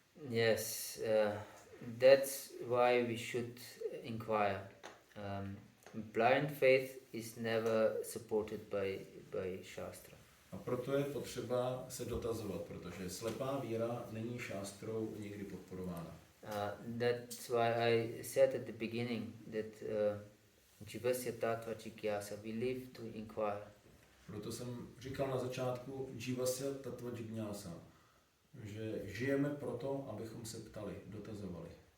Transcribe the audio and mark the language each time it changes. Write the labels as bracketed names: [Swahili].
[English] Yes, that's why we should inquire. Blind faith is never supported by Shastra. [Czech] A proto je potřeba se dotazovat, protože slepá víra není šástrou nikdy podporována. [English] That's why I said at the beginning that [Sanskrit] Jivasya Tattva Jigyasa, [English] we live to inquire. [Czech] Proto jsem říkal na začátku [Sanskrit] Jivasya Tattva Jigyasa, [Czech] že žijeme proto, abychom se ptali, dotazovali.